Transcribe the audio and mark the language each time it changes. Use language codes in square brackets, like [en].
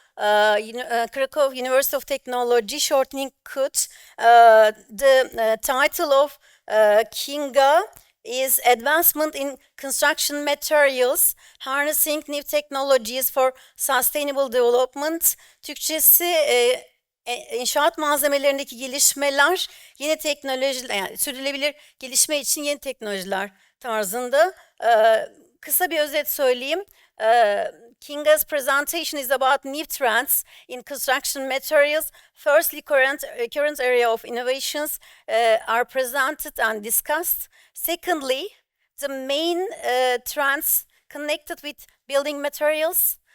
[en] Cracow University of Technology, shortening CUT. The title of Kinga is Advancement in Construction Materials, Harnessing New Technologies for Sustainable Development. [tr] Türkçesi inşaat malzemelerindeki gelişmeler, yeni teknolojiler, yani sürdürülebilir gelişme için yeni teknolojiler tarzında. Kısa bir özet söyleyeyim. [en] Kinga's presentation is about new trends in construction materials. Firstly, current area of innovations are presented and discussed. Secondly, the main trends connected with building materials.